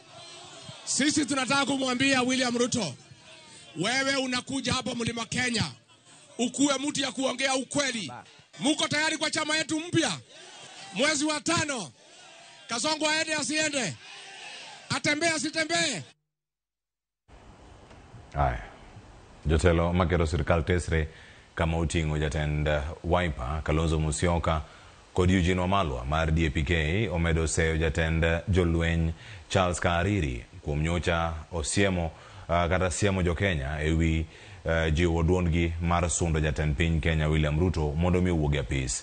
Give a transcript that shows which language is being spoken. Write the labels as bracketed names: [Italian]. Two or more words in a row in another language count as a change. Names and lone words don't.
[Swahili] Sisi tunataka kumwambia William Ruto, wewe unakuja hapa mlima Kenya, ukuwe mtu ya kuongea ukweli. Muko tayari kwa chama yetu mpya? Mwezi wa 5, Kasongo aende asiende? Atembee asitembee? Haya. [Luo (Kenya and Tanzania)] Jotelo makero sirkal tesre kama utingo jatend Wiper Kalonzo Musyoka kod Eugene Wamalwa mar DAP-K omedo seyo jatend jolweny Charles Kariri kuom nyocha osiemo kata siemo jo Kenya ewi jiwo duondgi mar sundo jatend piny Kenya William Ruto mondo mi owuog e apis.